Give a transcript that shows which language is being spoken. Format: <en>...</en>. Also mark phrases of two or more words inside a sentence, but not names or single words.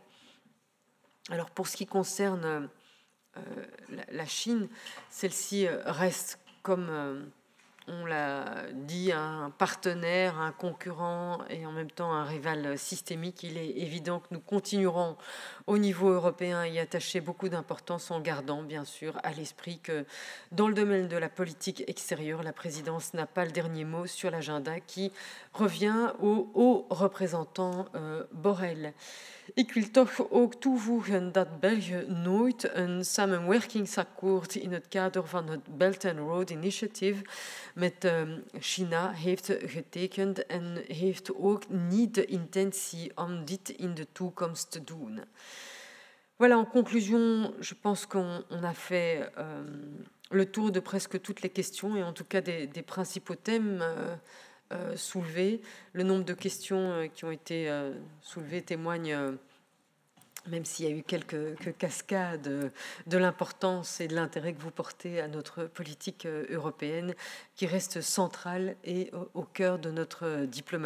<fr>Alors, pour ce qui concerne la Chine, celle-ci reste, comme on l'a dit, un partenaire, un concurrent et en même temps un rival systémique. Il est évident que nous continuerons au niveau européen à y attacher beaucoup d'importance en gardant bien sûr à l'esprit que dans le domaine de la politique extérieure, la présidence n'a pas le dernier mot sur l'agenda qui revient au haut représentant Borrell.</fr> <nl>Ik wil toch ook toevoegen dat België nooit een samenwerkingsakkoord in het kader van het Belt and Road Initiative met China heeft getekend en heeft ook niet de intentie om dit in de toekomst te doen.</nl> <fr>Voilà, en conclusion, je pense qu'on a fait le tour de presque toutes les questions et en tout cas des principaux thèmes soulevés. Le nombre de questions qui ont été soulevées témoigne, même s'il y a eu quelques cascades, de l'importance et de l'intérêt que vous portez à notre politique européenne, qui reste centrale et au cœur de notre diplomatie.</fr>